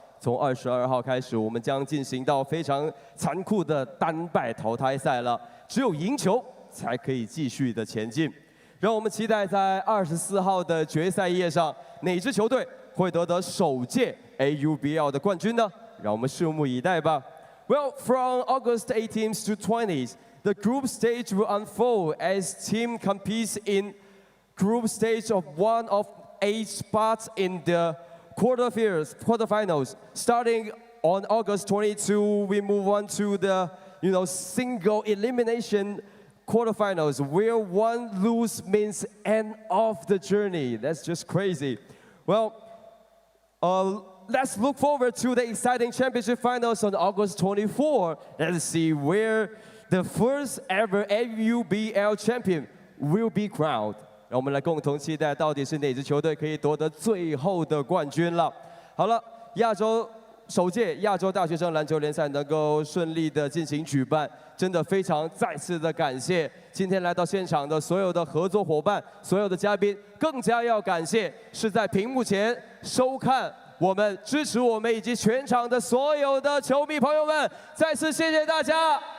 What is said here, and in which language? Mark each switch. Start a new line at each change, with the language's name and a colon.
Chinese: 从22号开始，我们将进行到非常残酷的单败淘汰赛了，只有赢球才可以继续的前进。让我们期待在24号的决赛夜上，哪支球队会得首届 AUBL 的冠军呢？让我们拭目以待吧。
English: Well, from August 18th to 20th. The group stage will unfold as team competes in group stage of one of 8 spots in the quarterfinals. Starting on August 22, we move on to the single elimination quarterfinals, where one lose means end of the journey. That's just crazy. Well, let's look forward to the exciting championship finals on August 24. Let's see where the first ever AUBL champion will be crowned.
Chinese: 让我们来共同期待，到底是哪支球队可以夺得最后的冠军了。好了，首届亚洲大学生篮球联赛能够顺利的进行举办，真的非常再次的感谢今天来到现场的所有的合作伙伴、所有的嘉宾，更加要感谢是在屏幕前收看我们、支持我们以及全场的所有的球迷朋友们，再次谢谢大家。